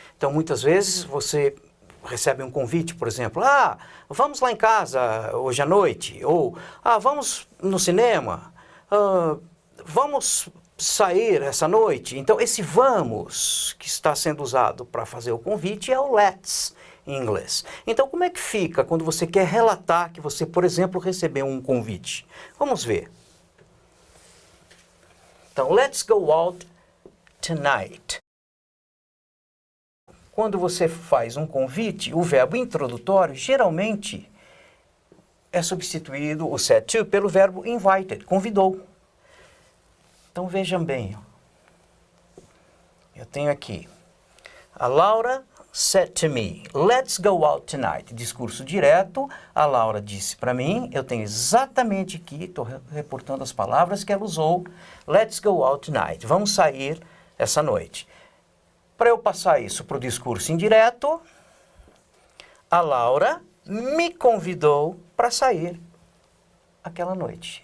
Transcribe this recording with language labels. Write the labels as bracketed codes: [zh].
[pt] Então, muitas vezes você recebe um convite, por exemplo, vamos lá em casa hoje à noite, ou vamos no cinema, vamos sair essa noite. Então, esse vamos que está sendo usado para fazer o convite é o let's em inglês. Então, como é que fica quando você quer relatar que você, por exemplo, recebeu um convite? Vamos ver. [en] Então, let's go out tonight. [pt] Quando você faz um convite, o verbo introdutório geralmente é substituído, o said to, pelo verbo invited, convidou. Então vejam bem, eu tenho aqui, a Laura [en] said to me, let's go out tonight. [pt] Discurso direto, a Laura disse para mim, eu tenho exatamente aqui, estou reportando as palavras que ela usou, [en] let's go out tonight, [pt] vamos sair essa noite. Para eu passar isso para o discurso indireto, a Laura me convidou para sair aquela noite.